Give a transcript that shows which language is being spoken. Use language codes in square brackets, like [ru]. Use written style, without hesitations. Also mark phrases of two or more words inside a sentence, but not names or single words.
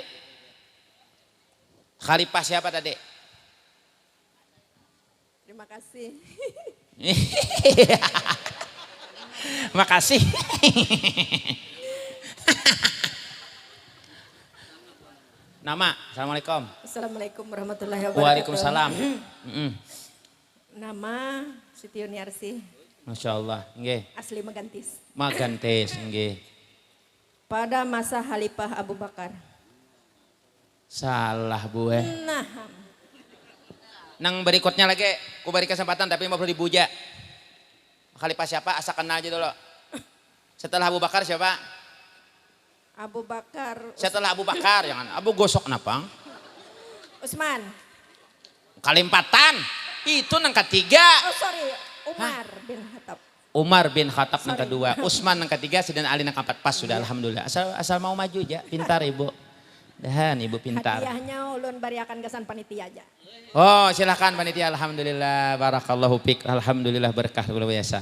[id] Khalifah siapa tadi? Terima kasih. Makasih. Nama, assalamualaikum. [ar] السلام عليكم ورحمة الله وبركاته. [id] Waalaikumsalam. Nama Siti Yuniarsi. [ar] ما شاء الله, nggih. [id] Asli Magantis. Magantis, nggih. Pada masa Khalifah Abu Bakar. Salah bu. Nah, Nang berikutnya lagi, ku beri kesempatan tapi 50.000 aja. Khalifah siapa? Asa kenal aja dulu. Setelah Abu Bakar siapa? Abu Bakar. Setelah Abu Bakar, jangan Abu Gosok napang. Usman. Kalimpatan, itu nang ketiga. Oh sorry, Umar bin Khattab. Umar bin Khattab nang kedua, Utsman nang ketiga, Sidin Ali nang keempat. Pas sudah, alhamdulillah. Asal mau maju aja, pintar ibu. Dahan ibu pintar. [bjn] Hadiahnya ulun bariakan kesan panitia aja. [id] Oh silahkan panitia, alhamdulillah, [ar] بارك الله فيك, [id] alhamdulillah berkah luar biasa.